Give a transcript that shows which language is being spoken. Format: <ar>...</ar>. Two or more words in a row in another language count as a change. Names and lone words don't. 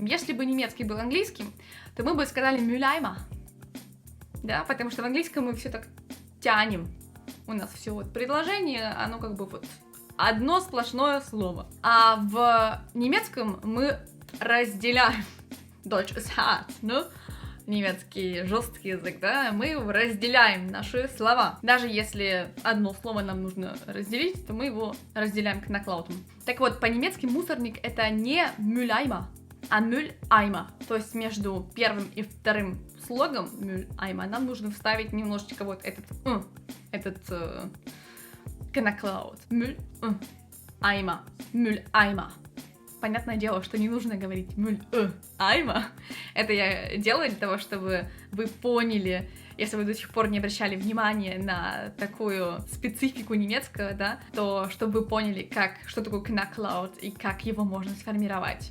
<ru>Если бы немецкий был английским, то мы бы сказали Mülleimer. Да, потому что в английском мы все так тянем. У нас все вот предложение, оно как бы вот одно сплошное слово. А в немецком мы разделяем.</ru> <de>Deutsch ist hart,</de> <ru>ну, немецкий жесткий язык, да, мы разделяем наши слова. Даже если одно слово нам нужно разделить, то мы его разделяем Knacklautом. Так вот, по-немецки мусорник это не Mülleimer, а Mülleimer. То есть между первым и вторым слогом Mülleimer нам нужно вставить немножечко вот этот Knacklaut. Mülleimer. Mülleimer. Понятное дело, что не нужно говорить Mülleimer. Это я делаю для того, чтобы вы поняли, если вы до сих пор не обращали внимания на такую специфику немецкого, да, то чтобы вы поняли, что такое Knacklaut и как его можно сформировать.</ru>